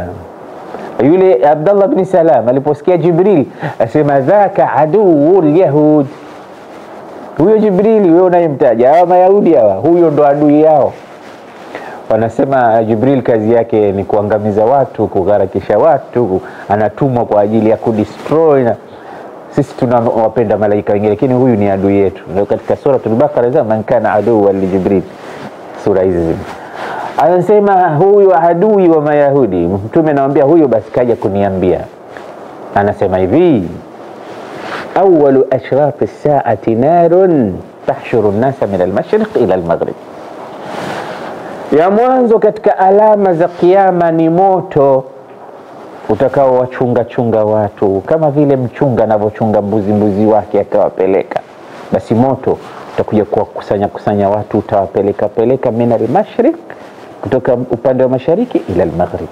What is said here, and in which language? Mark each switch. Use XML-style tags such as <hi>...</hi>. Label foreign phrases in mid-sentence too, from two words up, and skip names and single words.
<sw>Yule Abdullah ibn Salam aliposikia Jibril asema,</sw> <ar>ذاك عدو اليهود,</ar> <sw>huyo Jibril wewe unayemtaja hawa Mayahudi hawa, huyo ndo adui yao. Wanasema Jibril kazi yake ni kuangamiza watu, kugharakisha watu, anatumwa kwa ajili ya kudestroy. Sisi tunawapenda malaika wengine, lakini huyu ni adui yetu. Ndio katika sura al-Baqara za</sw> <ar>من كان عدوا لجبريل,</ar> <sw>sura hizi anasema huyu adui wa Mayahudi. Mtume anamwambia huyo basi kaja kuniambia, anasema hivi,</sw> <ar>أول أشراط الساعة نار تحشر الناس من المشرق إلى المغرب,</ar> <sw>ya mwanzo katika alama za kiyama ni moto utakao wachunga watu, kama vile mchunga anavyochunga mbuzi wake akawapeleka. Basi moto utakuja kukusanya watu, utawapeleka</sw> <ar>من المشرق,</ar> <sw>kutoka upande wa mashariki,</sw> <ar>إلى المغرب.</ar>